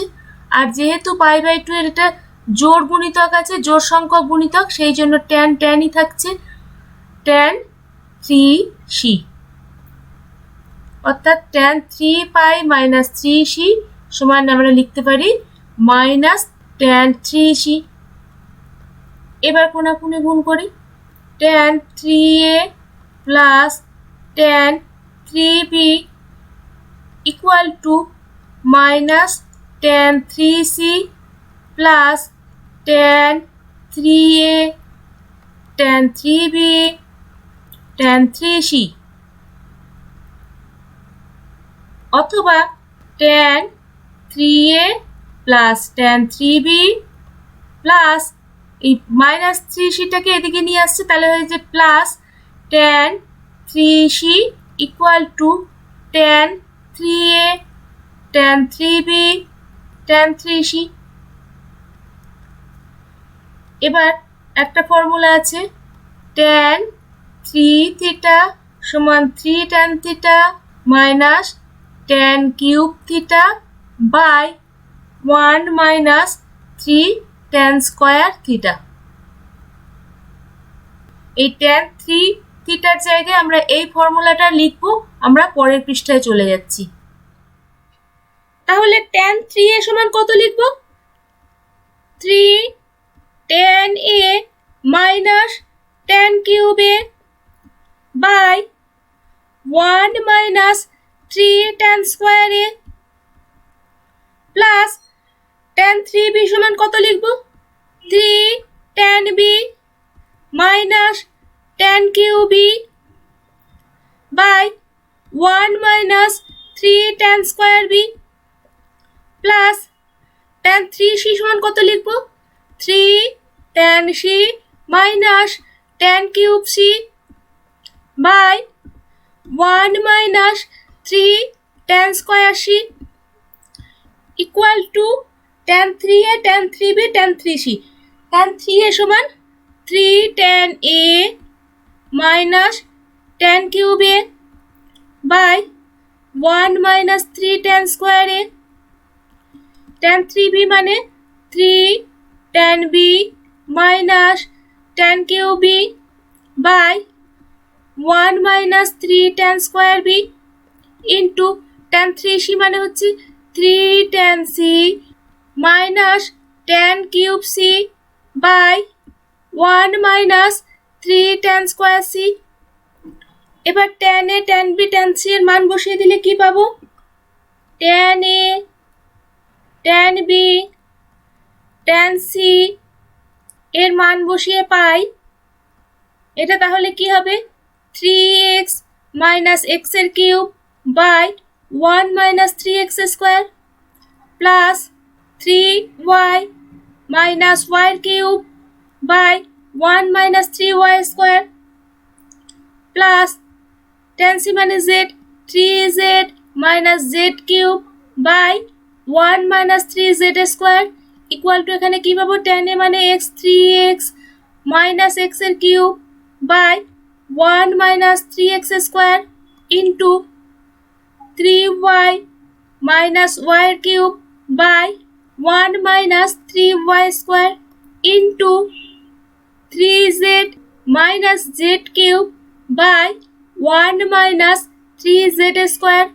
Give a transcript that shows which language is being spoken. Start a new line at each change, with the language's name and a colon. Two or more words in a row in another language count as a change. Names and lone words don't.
Bangla: আর যেহেতু
English: pi by 2
Bangla: এর এটা জোড় গুণিতক আছে, জোড় সংখ্যক গুণিতক, সেই জন্য tanই থাকছে tan 3c অর্থাৎ
English: tan 3 pi minus 3c
Bangla: সমান আমরা লিখতে পারি
English: minus tan 3c.
Bangla: এবার কোণাকুণি গুণ করি
English: tan 3a plus tan 3b equal to minus tan 3c plus tan 3a tan 3b tan 3c
Bangla: অথবা
English: tan 3a plus tan 3b plus
Bangla: এই মাইনাস 3cটাকে এদিকে নিয়ে আসছে, তাহলে হয়ে যাচ্ছে
English: plus tan 3c equal to tan 3a tan 3b tan 3c.
Bangla: এবার একটা ফর্মুলা আছে
English: tan 3 theta সমান 3 tan theta minus tan cube theta by 1 minus 3 tan square theta।
Bangla: এই tan 3 থিটার জায়গায় আমরা এই ফর্মুলাটা লিখব আমরা পরের পৃষ্ঠায় চলে যাচ্ছি। তাহলে tan 3a সমান কত লিখব?
English: 3 tan a minus tan cube a by 1 minus 3 tan square a plus tan 3b
Bangla: সমান কত লিখব?
English: 3 tan b minus tan cube b by 1 minus 3 tan square b plus tan 3c
Bangla: সমান কত লিখব?
English: 3 tan c minus tan cube c by 1 minus 3 tan square c equal to tan 3a tan 3b tan 3c. tan 3a সমান 3 tan a minus tan cube a by 1 minus 3 tan square a. tan 3b মানে 3 tan b minus tan cube b by 1 minus 3 tan square b into tan 3c মানে হচ্ছে 3 tan c minus tan cube c by 1 minus 3 tan square c.
Bangla: এবার
English: tan a tan b tan c
Bangla: এর মান বসিয়ে দিলে কি পাবো?
English: tan a tan b tan c
Bangla: এর মান বসিয়ে পাই এটা, তাহলে কি হবে?
English: 3x minus x এর কিউব by 1 minus 3x square plus 3y minus y এর কিউব by 1 minus 3y square plus tan c মানে z 3z minus z কিউব by 1 minus 3z square equal to
Bangla: এখানে কি পাবো?
English: tan a মানে x 3x minus x এর কিউব by 1 minus 3x square into 3y minus y এর কিউব by 1 minus 3y square into 3z minus z কিউব by 1 minus 3z square.